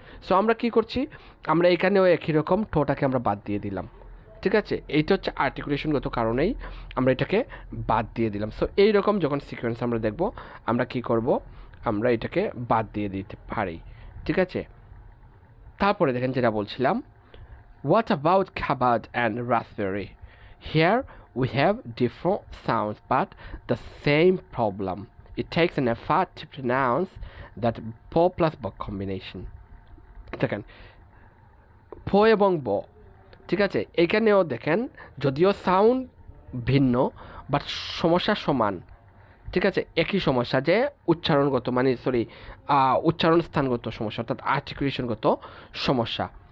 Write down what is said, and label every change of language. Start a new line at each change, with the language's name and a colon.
Bangla: So আমরা কি করছি, আমরা এখানেও একই রকম ঠোঁটাকে আমরা বাদ দিয়ে দিলাম, ঠিক আছে। এইটা হচ্ছে আর্টিকুলেশনগত কারণেই আমরা এটাকে বাদ দিয়ে দিলাম। সো এইরকম যখন সিকোয়েন্স আমরা দেখব, আমরা কি করব, আমরা এটাকে বাদ দিয়ে দিতে পারি, ঠিক আছে। তারপরে দেখেন যেটা বলছিলাম,
English: what about cupboard and raspberry? Here we have different sounds but the same problem. It takes an effort to pronounce that po plus bo combination.
Bangla: দেখেন ফ এবং ব, ঠিক আছে, এখানেও দেখেন যদিও সাউন্ড ভিন্ন বাট সমস্যা সমান, ঠিক আছে। একই সমস্যা যে উচ্চারণগত, মানে উচ্চারণ স্থানগত সমস্যা, অর্থাৎ আর্টিকুলেশনগত সমস্যা।